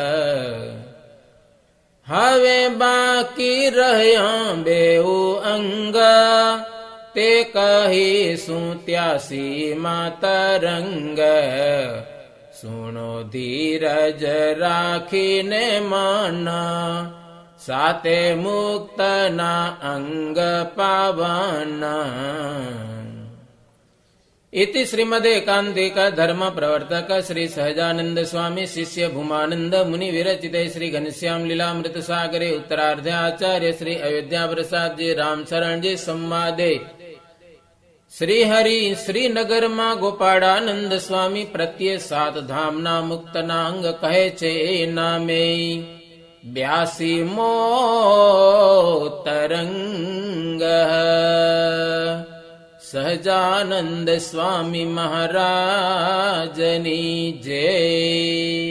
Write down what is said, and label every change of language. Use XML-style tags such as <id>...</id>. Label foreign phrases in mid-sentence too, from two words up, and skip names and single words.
<gu>હવે બાકી રહ્યા બેઉ અંગ તે કહીશું ત્યાસીમાં તરંગ સુણો ધીરજ રાખીને મન સાતે મુક્તના અંગ પાવન</gu> <sa>इति श्रीमदेकान्तिक धर्म प्रवर्तक श्री सहजानंद स्वामी शिष्य भूमानंद मुनि विरचिते श्री घनश्याम लीलामृत सागरे उत्तरार्धे आचार्य श्री अयोध्या प्रसाद जी रामशरण जी संवादे श्री हरि श्रीनगर</sa> <gu>માં ગોપાળાનંદ સ્વામી પ્રત્યે સાત ધામના મુક્તના અંગ કહે છે એ નામે 82મો તરંગ સહજાનંદ સ્વામી મહારાજની જય। 82 સ્વામી મહારાજની જય।</gu>